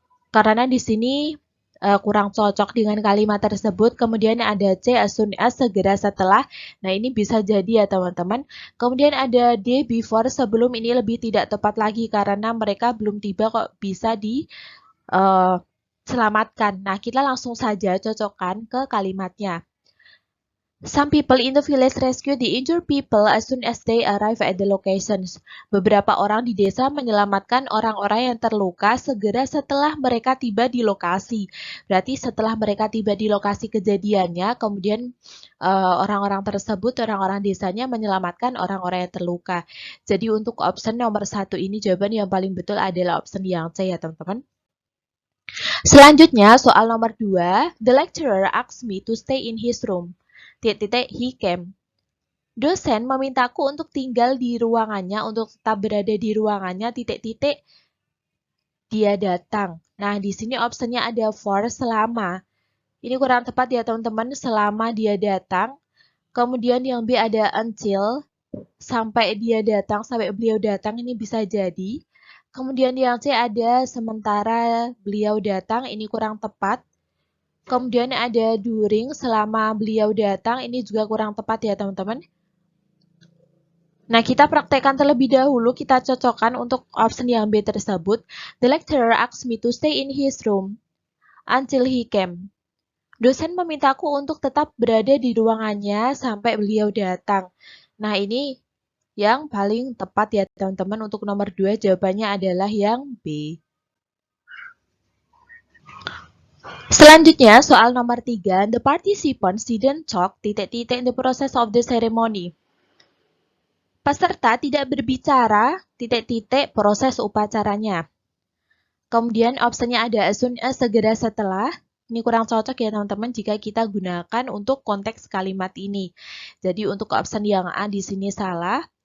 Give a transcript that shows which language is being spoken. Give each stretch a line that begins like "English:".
Indonesian: Karena di sini kurang cocok dengan kalimat tersebut. Kemudian ada C, as soon as, segera setelah. Nah, ini bisa jadi ya teman-teman. Kemudian ada D, before, sebelum. Ini lebih tidak tepat lagi karena mereka belum tiba kok bisa diselamatkan. Nah, kita langsung saja cocokkan ke kalimatnya.
English: Some people in the village rescue the injured people as soon as they arrive at the locations.
Indonesian: Beberapa orang di desa menyelamatkan orang-orang yang terluka segera setelah mereka tiba di lokasi. Berarti setelah mereka tiba di lokasi kejadiannya, kemudian orang-orang tersebut, orang-orang desanya menyelamatkan orang-orang yang terluka. Jadi untuk option nomor 1 ini jawaban yang paling betul adalah option yang C ya teman-teman. Selanjutnya soal nomor 2,
English: the lecturer asked me to stay in his room. He came.
Indonesian: Dosen memintaku untuk tinggal di ruangannya, untuk tetap berada di ruangannya, dia datang. Nah, di sini opsinya ada for, selama. Ini kurang tepat ya teman-teman, selama dia datang. Kemudian yang B ada until, sampai dia datang, sampai beliau datang, ini bisa jadi. Kemudian yang C ada sementara beliau datang, ini kurang tepat. Kemudian ada during, selama beliau datang, ini juga kurang tepat ya teman-teman. Nah, kita praktekkan terlebih dahulu, kita cocokkan untuk option yang B tersebut.
English: The lecturer asked me to stay in his room until he came.
Indonesian: Dosen memintaku untuk tetap berada di ruangannya sampai beliau datang. Nah, ini yang paling tepat ya teman-teman. Untuk nomor 2 jawabannya adalah yang B. Selanjutnya, soal nomor 3,
English: the participants didn't talk, in the process of the ceremony.
Indonesian: Peserta tidak berbicara, proses upacaranya. Kemudian opsinya ada as soon as, segera setelah. Ini kurang cocok ya teman-teman jika kita gunakan untuk konteks kalimat ini. Jadi untuk opsi yang A di sini salah.